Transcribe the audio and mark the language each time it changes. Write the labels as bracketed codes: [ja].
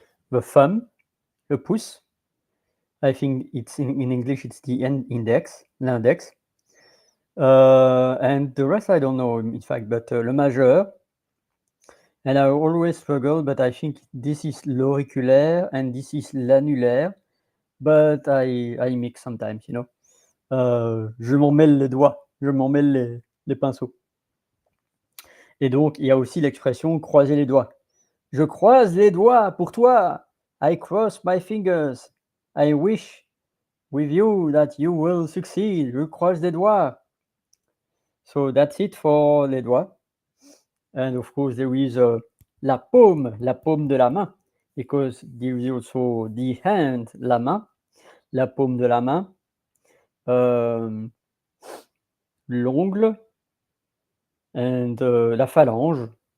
[en] The thumb, the pouce. I think it's in English, it's the index, l'index. And the rest I don't know, in fact, but le majeur. And I always struggle, but I think this is l'auriculaire and this is l'annulaire. But I mix sometimes, you know. [fr] Je m'en mêle les doigts, je m'en mêle les pinceaux. Et donc, il y a aussi l'expression croiser les doigts. Je croise les doigts pour toi. [en] I cross my fingers. I wish with you that you will succeed. [fr] Je croise les doigts. [en] So that's it for [fr] les doigts. [en] And of course, there is [fr] la paume de la main, [en] because there is also the hand, la main, la paume de la main, l'ongle, and la phalange.